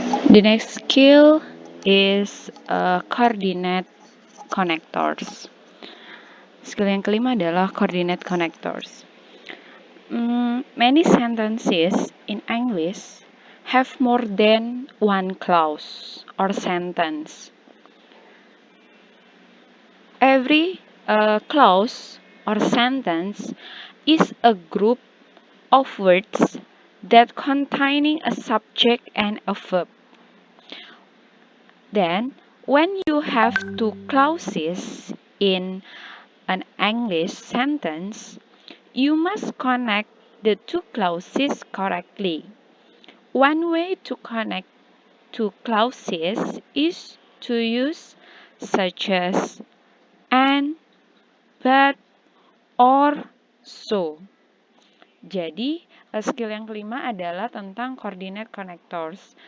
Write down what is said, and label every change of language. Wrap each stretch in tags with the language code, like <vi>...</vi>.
<en>The next skill is coordinate connectors.</en> <id>Skill yang kelima adalah coordinate connectors.</id> <en>Many sentences in English have more than one clause or sentence. Every clause or sentence is a group of words that containing a subject and a verb. Then, when you have two clauses in an English sentence, you must connect the two clauses correctly. One way to connect two clauses is to use such as and, but, or, so.</en> <id>Jadi, skill yang kelima adalah tentang coordinate connectors.</id>